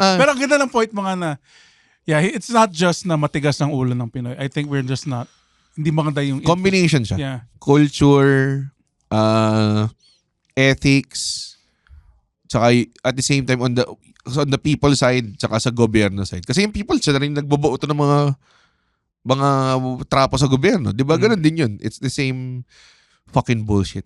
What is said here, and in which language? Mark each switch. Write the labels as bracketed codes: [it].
[tl] Pero ang ganda ng point mo nga na, yeah, [en] it's not just [tl] na matigas ng ulo ng Pinoy. [en] I think we're just not, [tl] hindi maganda yung... Combination siya. [en] Yeah. Culture, ethics, tsaka at the same time on the people side, tsaka sa gobyerno side. [tl] Kasi yung people, siya na rin nagbubuo ito ng mga trapo sa gobyerno. Di ba? Ganun din yun. [en] It's the same fucking bullshit.